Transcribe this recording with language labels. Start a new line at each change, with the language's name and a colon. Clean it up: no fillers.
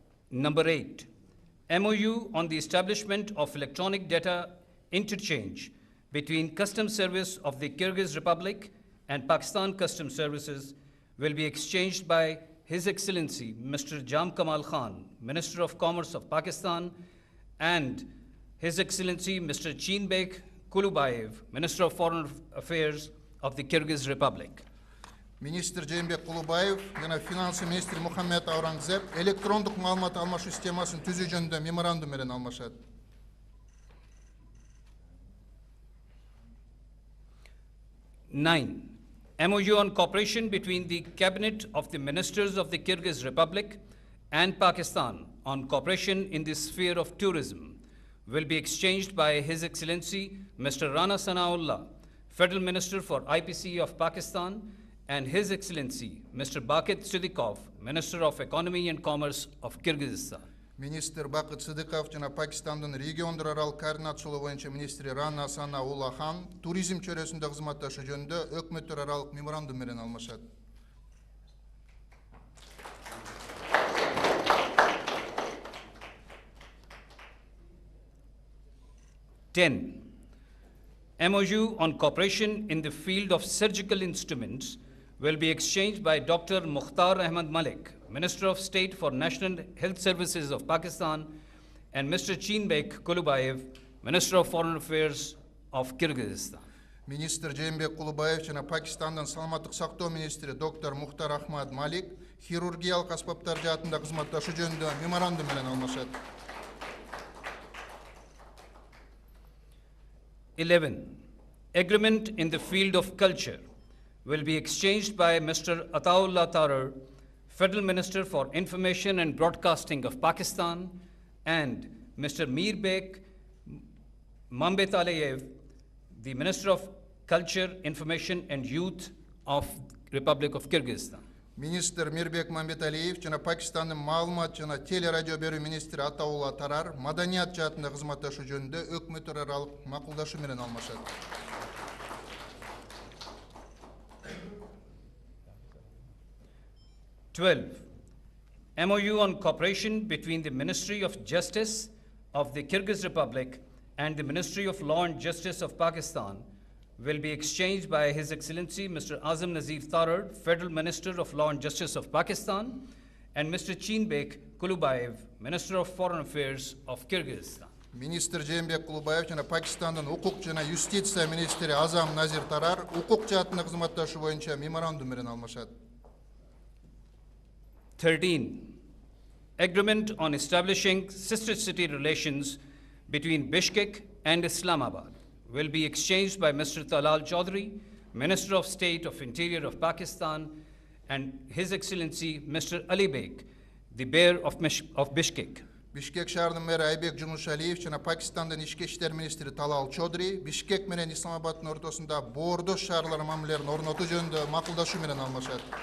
English: Number 8, MOU on the establishment of electronic data interchange between Customs Service of the Kyrgyz Republic and Pakistan Customs Services will be exchanged by His Excellency Mr. Jam Kamal Khan, Minister of Commerce of Pakistan, and His Excellency Mr. Cheenbek Kulubayev, Minister of Foreign Affairs of the Kyrgyz Republic.
Kyrgyz: Министр Жээнбек Кулубаев жана финансы министри Мухаммед Аурангзеб электрондук маалымат алмашуу системасын түзүү жөнүндө меморандум менен алмашат.
English: 9. MOU on cooperation between the Cabinet of the Ministers of the Kyrgyz Republic and Pakistan on cooperation in the sphere of tourism will be exchanged by His Excellency Mr. Rana Sanaullah, Federal Minister for IPC of Pakistan, and His Excellency Mr. Bakit Siddiqov, Minister of Economy and Commerce of Kyrgyzstan.
Kyrgyz: Министр Бакыт Сыдыков жана Пакистандын региондор аралык координациялоо боюнча министри Рана Санаулла хан туризм чөйрөсүндө кызматташуу жөнүндө өкмөттөр аралык меморандум менен алмашат.
English: Ten, MOU on cooperation in the field of surgical instruments will be exchanged by Dr. Mukhtar Ahmad Malik, Minister of State for National Health Services of Pakistan, and Mr. Cheenbek Kulubayev, Minister of Foreign Affairs of Kyrgyzstan.
Kyrgyz: Министр Жээнбек Кулубаев жана Пакистандын саламаттык сактоо министри доктор Мухтар Ахмад Малик хирургиялык аспаптар жаатында кызматташуу жөнүндө меморандум менен алмашат.
English: 11. Agreement in the field of culture will be exchanged by Mr. Ataullah Tarar, Federal Minister for Information and Broadcasting of Pakistan, and Mr. Mirbek Mambetaleyev, the Minister of Culture, Information and Youth of Republic of Kyrgyzstan.
Kyrgyz: Министр Мирбек Мамбеталиев жана Пакистандын маалымат жана телерадио берүү министри Атаулла Тарар маданият жаатында кызматташуу жөнүндө өкмөттөр аралык макулдашуу менен алмашат.
English: 12. MOU on cooperation between the Ministry of Justice of the Kyrgyz Republic and the Ministry of Law and Justice of Pakistan will be exchanged by His Excellency Mr. Azam Nazir Tarar, Federal Minister of Law and Justice of Pakistan, and Mr. Cheenbek Kulubayev, Minister of Foreign Affairs of Kyrgyzstan.
Kyrgyz: Министр Жээнбек Кулубаев жана Пакистандын укук жана юстиция министри Азам Назир Тарар укук жаатында кызматташуу боюнча меморандум менен алмашат.
English: 13. Agreement on establishing sister city relations between Bishkek and Islamabad will be exchanged by Mr. Talal Chaudhary, Minister of State of Interior of Pakistan, and His Excellency Mr. Ali Beg, the Mayor of Bishkek.
Kyrgyz: Бишкек шаарынын мэри Айбек Жумушалиев жана Пакистандын ички иштер министри Талал Чодри Бишкек менен Исламабаддын ортосунда боордош шаарлар мамилелерин орнотуу жөнүндө макулдашуу менен алмашат.